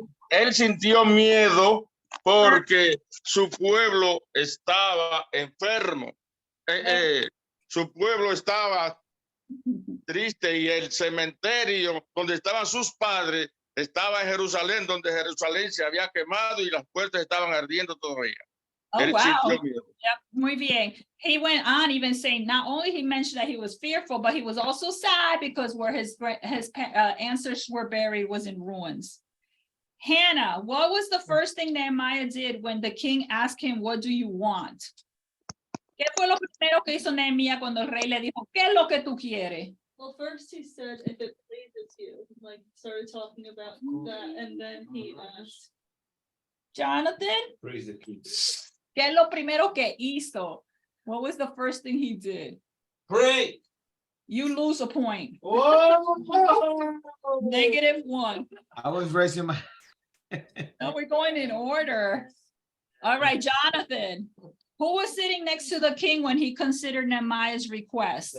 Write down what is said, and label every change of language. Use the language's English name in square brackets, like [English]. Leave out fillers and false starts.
[Spanish] Él sintió miedo porque su pueblo estaba enfermo. Su pueblo estaba triste y el cementerio donde estaban sus padres estaba en Jerusalén, donde Jerusalén se había quemado y las puertas estaban ardiendo todavía. Oh, Él wow. sintió miedo. Yep, muy bien. [English] He went on even saying not only he mentioned that he was fearful, but he was also sad because where his ancestors were buried was in ruins. Hannah, what was the first thing Nehemiah did when the king asked him, what do you want? [Spanish] ¿Qué fue lo primero que hizo Nehemías cuando el rey le dijo, ¿qué es lo que tú quieres? [English] Well, first he said, if it pleases you, like started talking about that, and then he asked. Jonathan, Praise the king. [Spanish] ¿qué es lo primero que hizo? [English] What was the first thing he did? Pray. You lose a point. Whoa! -1. I was raising my. No, we're going in order. All right, Jonathan. Who was sitting next to the king when he considered Nehemiah's request?